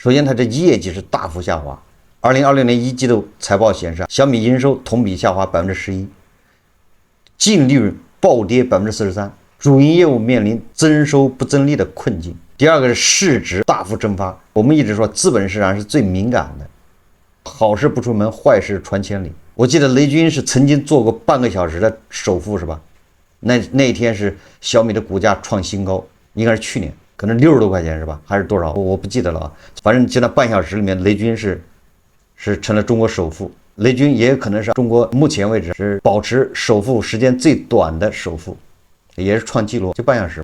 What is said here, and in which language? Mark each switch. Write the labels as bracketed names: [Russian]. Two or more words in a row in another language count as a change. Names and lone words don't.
[Chinese] 首先，它的業績是大幅下滑。2026年1季度財報顯示，小米營收同比下滑11%，淨利潤暴跌43%，主營業務面臨增收不增利的困境。第二個是市值大幅蒸發。我們一直說資本市場是最敏感的，好事不出門，壞事傳千里。我記得雷軍是曾經做過半個小時的首富是吧？那一天是小米的股價創新高，應該是去年，可能60多塊錢是吧？還是多少？我不記得了啊。反正就那半小时裡面，雷軍是成了中国首富。雷軍也有可能是中國目前為止是保持首富時間最短的首富，也是創紀錄，就半小時。